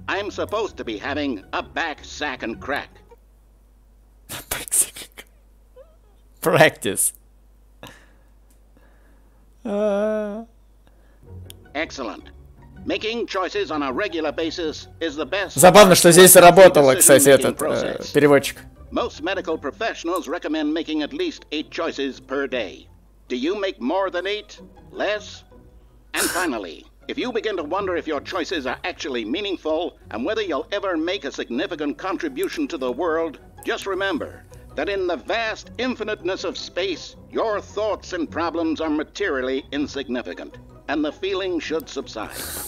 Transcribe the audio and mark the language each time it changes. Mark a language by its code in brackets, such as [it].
[en] I'm supposed to be having a back, sack, and crack." Practice. Excellent. Making choices on a regular basis is the best. [ru] Забавно, что здесь работало, кстати, этот переводчик. [en] Most medical professionals recommend making at least 8 choices per day. Do you make more than 8? Less? And finally, if you begin to wonder if your choices are actually meaningful and whether you'll ever make a significant contribution to the world, just remember that in the vast infiniteness of space, your thoughts and problems are materially insignificant, and the feeling should subside.